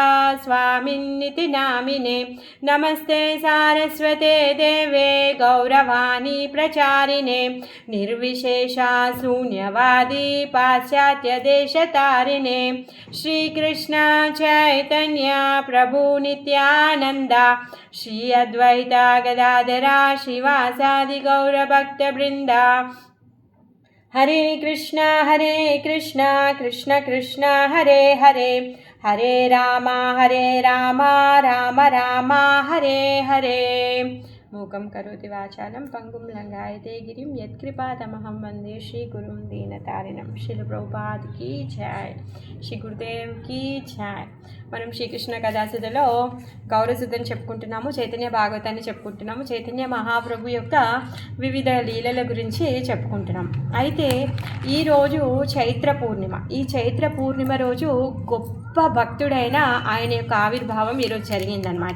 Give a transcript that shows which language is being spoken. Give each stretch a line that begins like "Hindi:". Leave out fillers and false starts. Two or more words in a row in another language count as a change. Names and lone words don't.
Sanskrit: स्वामिन्निति नामिने नमस्ते सारस्वते देवे गौरवाणी प्रचारिणे निर्विशेषा शून्यवादी पाश्चात्यदेशतारिणे श्रीकृष्ण चैतन्य प्रभु नित्यानंद श्री अद्वैता गदाधरा श्रीवासादि गौरभक्तवृंद हरे कृष्ण कृष्ण कृष्ण हरे हरे हरे राम राम राम हरे हरे मूकं करोति वाचालं पंगुं लंघायते गिरिं यत्कृपातमहं वन्दे श्रीगुरुं दीनतारिणं
Hindi: श्रील प्रभुपाद की जय श्री गुरुदेव की जय।
Telugu: మనం శ్రీకృష్ణ కథాసుధలో గౌరసుధని చెప్పుకుంటున్నాము, చైతన్య భాగవతాన్ని చెప్పుకుంటున్నాము, చైతన్య మహాప్రభు యొక్క వివిధ లీలల గురించి చెప్పుకుంటున్నాం. అయితే ఈరోజు చైత్ర పూర్ణిమ. ఈ చైత్ర పూర్ణిమ రోజు గొప్ప భక్తుడైన ఆయన యొక్క ఆవిర్భావం ఈరోజు జరిగిందనమాట.